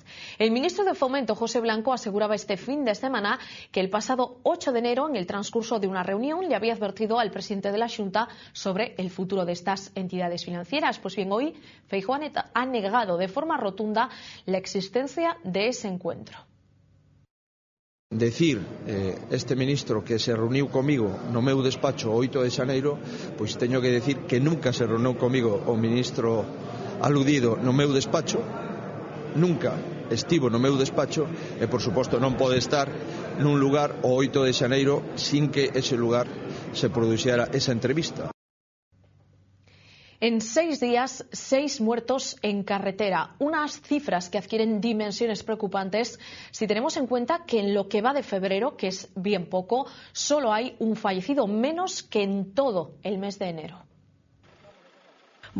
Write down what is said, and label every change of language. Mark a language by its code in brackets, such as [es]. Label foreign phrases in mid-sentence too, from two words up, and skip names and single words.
[es] El ministro de Fomento, José Blanco, aseguraba este fin de semana que el pasado 8 de enero, en el transcurso de una reunión, le había advertido al presidente de la Xunta sobre el futuro de estas entidades financieras. Pues bien, hoy Feijóo ha negado de forma rotunda la existencia de ese encuentro. [gl] Decir este ministro que se reuniu comigo no meu despacho o 8 de xaneiro, pois teño que decir que nunca se reuniu comigo o ministro aludido no meu despacho, nunca estivo no meu despacho e por suposto non pode estar nun lugar o 8 de xaneiro sin que ese lugar se produxera esa entrevista. [es] En 6 días, 6 muertos en carretera. Unas cifras que adquieren dimensiones preocupantes si tenemos en cuenta que en lo que va de febrero, que es bien poco, solo hay un fallecido menos que en todo el mes de enero.